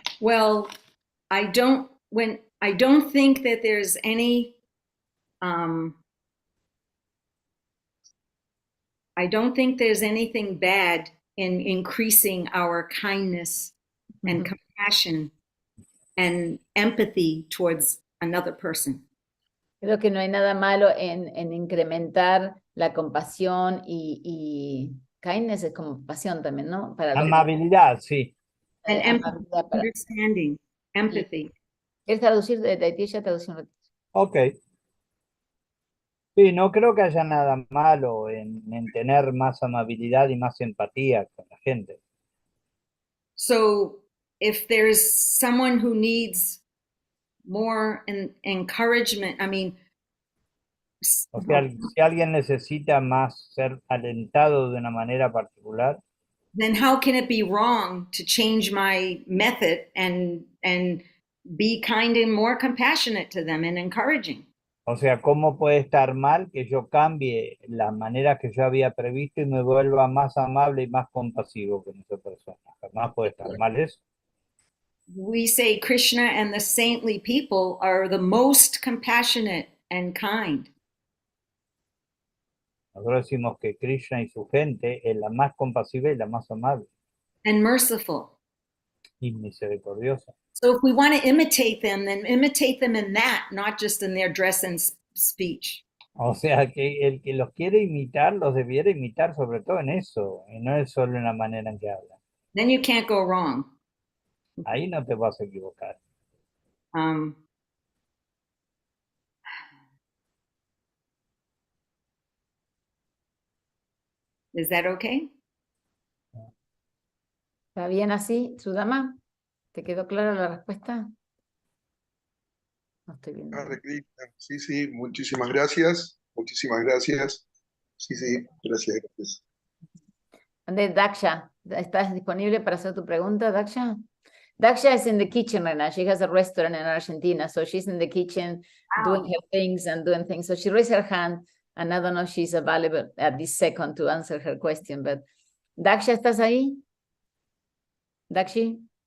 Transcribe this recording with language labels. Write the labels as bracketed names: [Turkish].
[English] Well, I don't think that there's any I don't think there's anything bad in increasing our kindness and compassion and empathy towards another person. [Spanish] Creo que no hay nada malo en incrementar la compasión y kindness es compasión también, ¿no? Para los Amabilidad, sí. [English] And empathy, [Spanish] amabilidad para- [English] understanding, empathy. [Spanish] ¿Quieres traducir de Haití? Ya traducí un ratito. [English] Ok. [Spanish] Sí, no creo que haya nada malo en tener más amabilidad y más empatía con la gente. [English] So if there's someone who needs more encouragement, I mean, [Spanish] O sea, si alguien necesita más ser alentado de una manera particular, [English] then how can it be wrong to change my method and be kind and more compassionate to them and encouraging? [Spanish] o sea, ¿cómo puede estar mal que yo cambie la manera que yo había previsto y me vuelva más amable y más compasivo con esa persona? Jamás puede estar mal eso. [English] We say Krishna and the saintly people are the most compassionate and kind. [Spanish] Nosotros decimos que Krishna y su gente es la más compasiva y la más amable [English] And merciful. [Spanish] y misericordiosa. [English] So if we want to imitate them, then imitate them in that, not just in their dress and speech. [Spanish] O sea, que el que los quiere imitar, los debiera imitar sobre todo en eso, y no es solo en la manera en que hablan. [English] Then you can't go wrong. [Spanish] Ahí no te vas a equivocar. [English] Is that okay? [Spanish] ¿Está bien así, Sudama? ¿Te quedó clara la respuesta? No estoy viendo. [Sanskrit] Hare Krishna. [Spanish] Sí, sí, muchísimas gracias. Muchísimas gracias. Sí, sí, gracias, gracias. ¿Dónde, Daksha? ¿Estás disponible para hacer tu pregunta, Daksha? [English] Daksha is in the kitchen right now. She has a restaurant in Argentina, so she's in the kitchen doing her things and doing things. So she raised her hand, and I don't know if she's available at this second to answer her question, but Daksha, [Spanish] ¿estás ahí? [English] Dakshi?